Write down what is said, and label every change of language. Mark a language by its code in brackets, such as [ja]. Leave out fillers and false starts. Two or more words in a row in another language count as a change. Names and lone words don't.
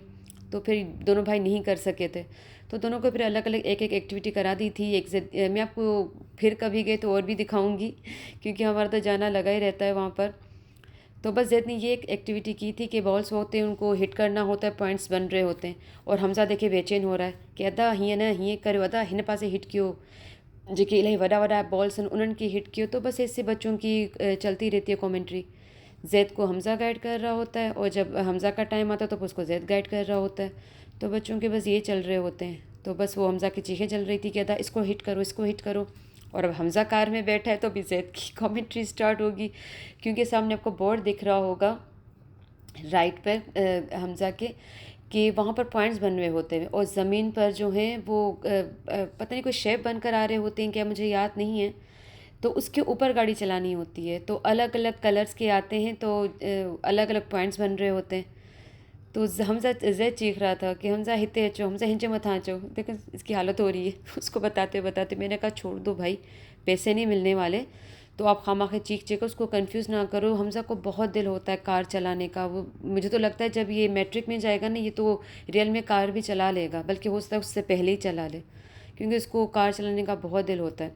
[ur] تو پھر دونوں بھائی نہیں کر سکے تھے، تو دونوں کو پھر الگ الگ ایک ایک ایکٹیویٹی کرا دی تھی. میں آپ کو پھر کبھی گئے تو اور بھی دکھاؤں گی، کیونکہ ہمارا تو جانا لگا ہی رہتا ہے وہاں پر. تو بس زید نے یہ ایک ایکٹیویٹی کی تھی کہ بالز ہوتے ہیں ان کو ہٹ کرنا ہوتا ہے، پوائنٹس بن رہے ہوتے ہیں. اور حمزہ دیکھے بے چین ہو رہا ہے کہ [sd] ادا هيئن نه هيئن ڪريو، ادا هن پاسي هٽ ڪيو، جيڪي الاهي وڏا وڏا بالز آهن انهن کي هٽ ڪيو. [ur] تو بس ایسے بچوں کی چلتی رہتی ہے کامنٹری۔ زید کو حمزہ گائیڈ کر رہا ہوتا ہے، اور جب حمزہ کا ٹائم آتا ہے تو اس کو زید گائیڈ کر رہا ہوتا ہے. تو بچوں کے بس یہ چل رہے ہوتے ہیں۔ تو بس وہ حمزہ کی چیخیں چل رہی تھی کہ ادا اس کو ہٹ کرو، اس کو ہٹ کرو. اور اب حمزہ کار میں بیٹھا ہے تو ابھی زید کی کامنٹری اسٹارٹ ہوگی، کیونکہ سامنے آپ کو بورڈ دکھ رہا ہوگا رائٹ پر حمزہ کے، کہ وہاں پر پوائنٹس بن رہے ہوتے ہیں، اور زمین پر جو ہیں وہ پتا نہیں کوئی شیپ بن کر آ رہے ہوتے ہیں کیا، مجھے یاد نہیں ہے. تو اس کے اوپر گاڑی چلانی ہوتی ہے، تو الگ الگ کلرز کے آتے ہیں، تو الگ الگ پوائنٹس بن رہے ہوتے ہیں. تو حمزہ زید چیخ رہا تھا کہ [sd] حمزه هتي اچو، حمزه هنچي مٿا اچو, [ur] دیکھو اس کی حالت ہو رہی ہے اس کو بتاتے بتاتے. میں نے کہا چھوڑ دو بھائی، پیسے نہیں ملنے والے، تو آپ خوامخواہ چیخ چیخ اس کو کنفیوز نہ کرو. حمزہ کو بہت دل ہوتا ہے کار چلانے کا۔ وہ مجھے تو لگتا ہے جب یہ میٹرک میں جائے گا نا، یہ تو ریئل میں کار بھی چلا لے گا، بلکہ ہو سکتا ہے اس سے پہلے ہی چلا لے، کیونکہ اس کو کار چلانے کا بہت دل ہوتا ہے.